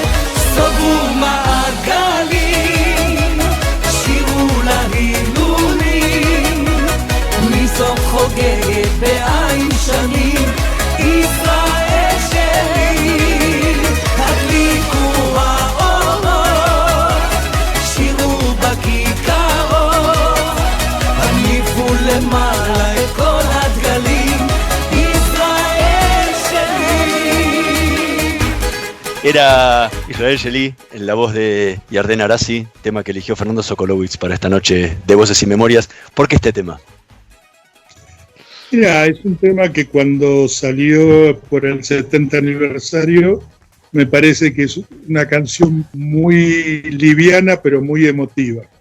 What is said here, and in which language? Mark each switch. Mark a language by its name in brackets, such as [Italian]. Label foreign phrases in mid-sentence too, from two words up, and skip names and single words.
[Hebrew] סגרו מעגלים, שירו להילולים, מי זאת חוגגת בעין שנים, ישראל שלי, הדליקו האורות, שירו בכיכרות, הניפו למעלה את כל הדגלים, ישראל שלי. [Spanish] Era Israel Shelly en la voz de Yarden Arasi, tema que eligió Fernando Sokolowitz para esta noche de Voces y Memorias. ¿Por qué este tema? Mira, es un tema que cuando salió por el 70 aniversario, me parece que es una canción muy liviana, pero muy emotiva.